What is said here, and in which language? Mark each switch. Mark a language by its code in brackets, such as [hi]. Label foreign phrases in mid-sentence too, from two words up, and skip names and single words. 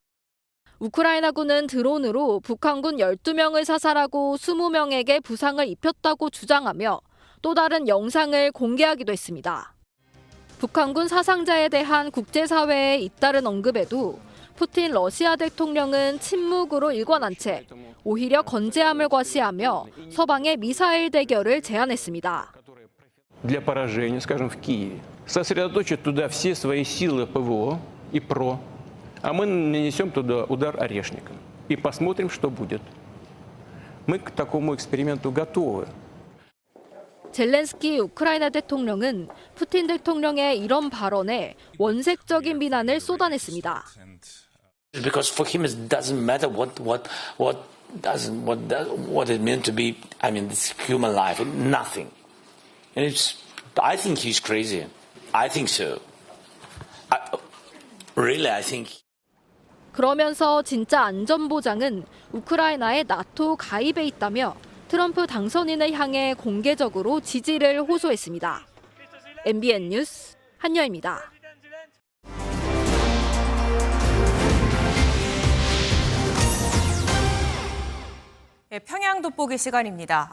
[ko] 우크라이나군은 드론으로 북한군 12명을 사살하고 20명에게 부상을 입혔다고 주장하며 또 다른 영상을 공개하기도 했습니다. 북한군 사상자에 대한 국제사회의 잇따른 언급에도 푸틴 러시아 대통령은 침묵으로 일관한 채 오히려 건재함을 과시하며 서방의 미사일 대결을 제안했습니다. [ru] Для поражения, скажем, в Киеве, сосредоточить туда все свои силы ПВО и ПРО, А мы нанесем туда удар орешником и посмотрим, что будет. Мы к такому эксперименту готовы. [ko] 젤렌스키 우크라이나 대통령은 푸틴 대통령의 이런 발언에 원색적인 비난을 쏟아냈습니다. [en] Because for him it doesn't matter what it meant to be. I mean, this human life, nothing. And I think he's crazy. I think so. I think. [ko] 그러면서 진짜 안전보장은 우크라이나의 나토 가입에 있다며 트럼프 당선인을 향해 공개적으로 지지를 호소했습니다. MBN 뉴스 한여입니다. 평양 돋보기 시간입니다.